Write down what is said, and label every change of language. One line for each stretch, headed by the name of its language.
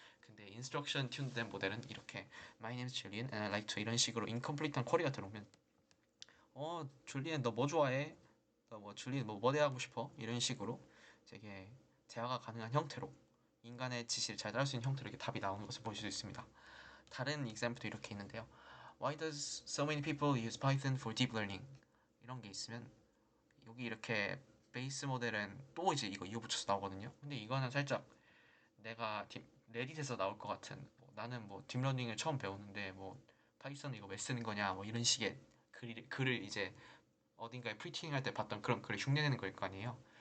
Korean: 근데 인스트럭션 튠된 모델은 이렇게
English: My name is Julian and I like to
Korean: 이런 식으로 인컴플리트한 쿼리가 들어오면 줄리엔 너 뭐 좋아해? 너 뭐 줄리엔 뭐 대하고 싶어? 이런 식으로 되게 대화가 가능한 형태로 인간의 지시를 잘 따를 수 있는 형태로 이렇게 답이 나오는 것을 보실 수 있습니다. 다른 example도 이렇게 있는데요.
English: Why does so many people use Python for deep learning?
Korean: 이런 게 있으면 여기 이렇게 베이스 모델은 또 이제 이거 이어붙여서 나오거든요. 근데 이거는 살짝 내가 레딧에서 나올 것 같은 나는 뭐 딥러닝을 처음 배우는데 뭐 파이썬 이거 왜 쓰는 거냐 뭐 이런 식의 글을 이제 어딘가에 프리팅할 때 봤던 그런 글을 흉내내는 거일 거 아니에요.